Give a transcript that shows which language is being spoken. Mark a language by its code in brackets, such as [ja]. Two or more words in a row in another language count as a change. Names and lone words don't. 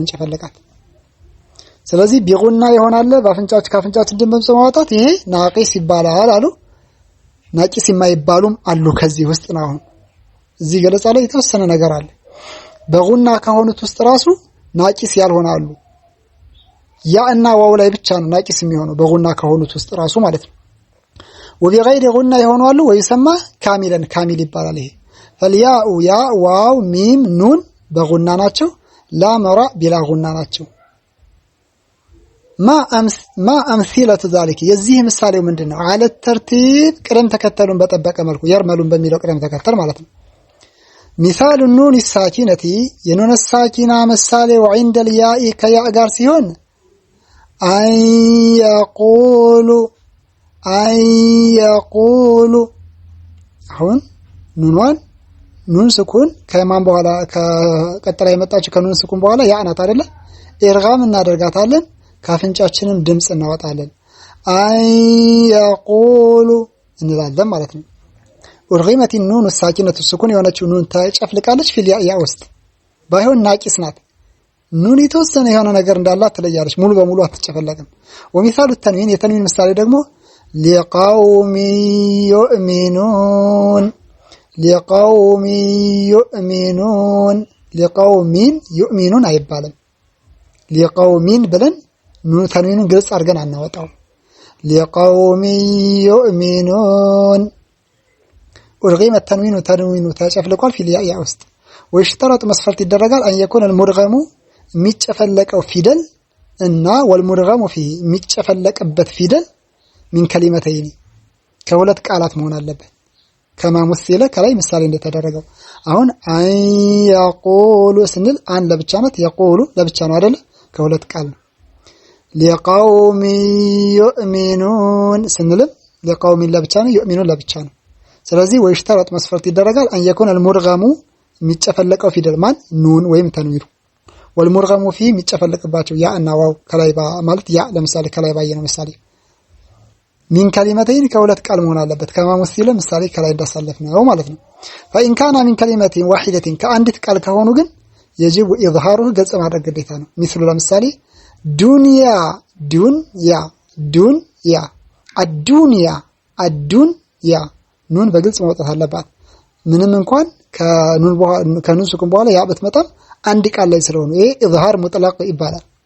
[am] የምንጨፈልቃት። ስለዚህ ቢጉና ይሆናል ካፍንጫችን ድምጽ በማውጣት ይሄ ናቂስ ይባላል አሉ። ናቂስ የማይባሉም አሉ ከዚህ ውስጥ ነው። አሁን እዚህ ገለጻ ላይ የተወሰነ ነገር አለ። በጉና ከሆኑት ውስጥ ራሱ ናቂስ ያልሆናሉ። ያ እና ዋው ላይ ብቻ ነው ናቂስ የሚሆነው በጉና ከሆኑት ውስጥ ራሱ ማለት ነው። [ar] وبغير غنة [am] يሆናሉ ወይሰማ ካሚል ይባላል። ይሄ [ar] فالياء يا واو ميم نون [am] በጉና ናቸው። ላም ራ ቢላ ጉና ናቸው። [ar] ما امثله ذلك [am] የዚህ ምሳሌው ምንድነው? [ar] على الترتيب [am] ቅደም ተከተሉን በጠበቀ መልኩ የርመሉን በሚለው ቅደም ተከተል ማለት ነው። [ar] مثال النون الساكنة [am] የኑን الساكنة ምሳሌ [ar] وعند الياء [am] ከያ ጋር ሲሆን [ar] أن يقول [am] አሁን ኑን ስኩን ከማን በኋላ ከቀጥላ የመጣችው ከኑን ስኩን በኋላ ያ ናት አይደለ? ኢድጋም እናደርጋታለን። ካፍንጫችንን ድምጽ እናወጣለን። [ar] أن يقول [am] እንላለን ማለት ነው። ኡርጊመት [ar] النون الساكنة السكون [am] የሆነችው ኑን ተጨፍልቃለች ፊል ያ ውስጥ ባይሆን ናቂስ ናት። ኑን የተወሰነ የሆነ ነገር እንዳላት ትለያለች። ሙሉ በሙሉ አትጨፈለቅም። ወሚሳሉ ተንዊን የተንዊን ምሳሌ ደግሞ لقوم يؤمنون አይባልም። لقوم ብለን ኑን ተንዊኑን ግልጽ አድርገን አናወጣው። [ar] لقوم يؤمنون [am] ኡርጊመ ተንዊኑ ተጨፍልቋል ፊል ያ ውስጥ ወይሽተረጥ መስፈርት ይደረጋል። [ar] أن يكون المدغم [am] የሚጨፈለቀው ፊደል እና [ar] والمدغم فيه [am] የሚጨፈለቅበት ፊደል [ar] من كلمتين [am] ከሁለት ቃላት መሆን አለበት። ከማሙስለ ከላይ ምሳሌ እንደተደረገው አሁን [ar] أن يقول [am] ስንል አን ለብቻ ናት፣ يقول ለብቻ ነው አይደለ? ከሁለት ቃል ነው። [ar] لقوم يؤمنون [am] ስንልም لقوم ለብቻ ነው፣ يؤمنون ለብቻ ነው። ስለዚህ ወይሽተረጥ መስፈርት ይደረጋል። أن [ar] يكون المدغم [am] የሚጨፈለቀው ፊደል ማን ኑን ወይም ተንዊኑ [ar] والمدغم فيه [am] የሚጨፈለቅባቸው ያ እና ዋው ከላይ ማለት ያ ለምሳሌ ከላይ ባየነው ምሳሌ [ar] من كلمتين [am] ከሁለት ቃል መሆን አለበት። ከማሙስለ ምሳሌ ከላይ እንዳሳለፍነው ማለት ነው። [ar] فإن كان من كلمة واحدة [am] ከአንዲት ቃል ከሆኑ ግን [ar] يجب إظهاره [am] ገጽ ማድረግ ግዴታ ነው። مثل ለምሳሌ ዱንያ አዱንያ ኑን በግልጽ መውጣት አለባት። ምንም እንኳን ከኑን ስኩን በኋላ ያ ብትመጣም አንድ ቃል ላይ ስለሆነ ይሄ ኢዝሃር ሙጥለቅ ይባላል።